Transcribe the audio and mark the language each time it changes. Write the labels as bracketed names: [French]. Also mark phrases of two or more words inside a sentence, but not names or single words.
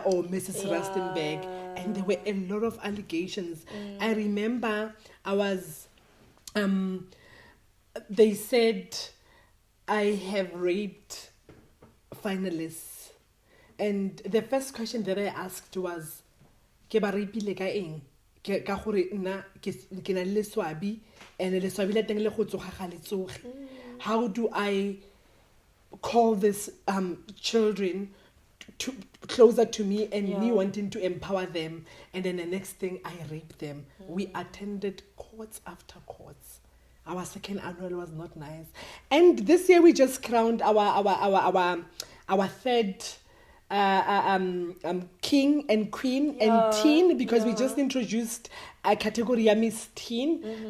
[English] or Mrs. Rustenburg. And there were a lot of allegations. I remember they said I have raped finalists. And the first question that I asked was, [Tswana] ke ba rapile ka eng? Ka gore nna ke na le swabi and le swabi la teng le go tsoga ga le tsoge. [English] How do I call this children closer to me and me wanting to empower them, and then the next thing I rape them? We attended courts after courts. Our second annual was not nice, and this year we just crowned our third king and queen and teen, because we just introduced a category Miss Teen.